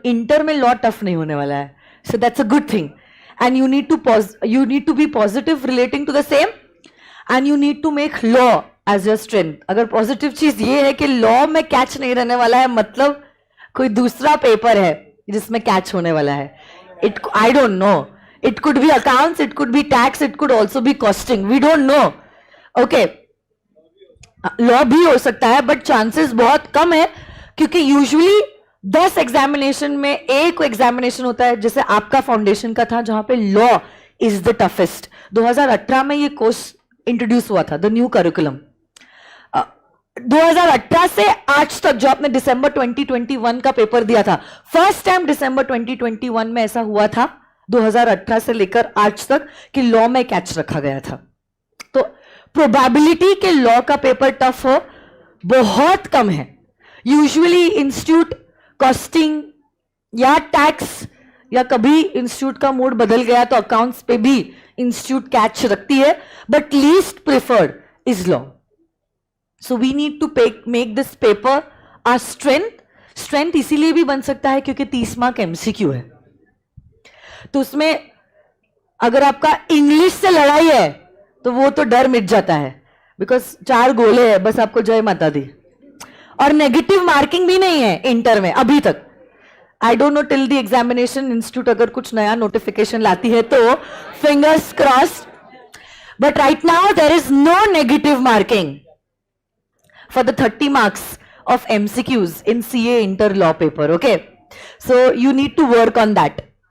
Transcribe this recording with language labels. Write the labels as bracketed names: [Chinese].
[Hindi] Inter में law tough नहीं होने वाला है. [English] So that's a good thing and you need to be positive relating to the same and you need to make law as your strength. [Hindi] अगर positive चीज ये है कि लॉ में कैच नहीं रहने वाला है मतलब कोई दूसरा पेपर है जिसमें कैच होने वाला है. [English] I don't know. It could be accounts, it could be tax, it could also be costing. We don't know. Okay. [Hindi] Law भी हो सकता है but chances बहुत कम है क्योंकि usually 10 एग्जामिनेशन में एक एग्जामिनेशन होता है जैसे आपका फाउंडेशन का था जहां पे [English] Law is the toughest. [Hindi] 2018 में ये कोर्स इंट्रोड्यूस हुआ था, द न्यू करिकुलम. 2018 से आज तक जो आपने दिसंबर 2021 का पेपर दिया था, फर्स्ट टाइम दिसंबर 2021 में ऐसा हुआ था 2018 से लेकर आज तक कि लॉ में कैच रखा गया था. तो प्रोबेबिलिटी के लॉ का पेपर टफ हो बहुत कम है. यूजुअली इंस्टीट्यूट कॉस्टिंग या टैक्स या कभी इंस्टीट्यूट का मूड बदल गया तो अकाउंट्स पे भी इंस्टीट्यूट कैच रखती है but least preferred is law. [English] So we need to make this paper our strength. [Hindi] Strength इसीलिए भी बन सकता है क्योंकि 30 मार्क MCQ है. तो उसमें अगर आपका इंग्लिश से लड़ाई है तो वो तो डर मिट जाता है बिकॉज 4 गोले है, बस आपको जय माता दी. और नेगेटिव मार्किंग भी नहीं है इंटर में अभी तक. [English] I don't know till the examination institute [Hindi] अगर कुछ नया नोटिफिकेशन लाती है तो [English] Fingers crossed, but right now there is no negative marking for the 30 marks of MCQs in CA Inter Law paper. Okay, so you need to work on that.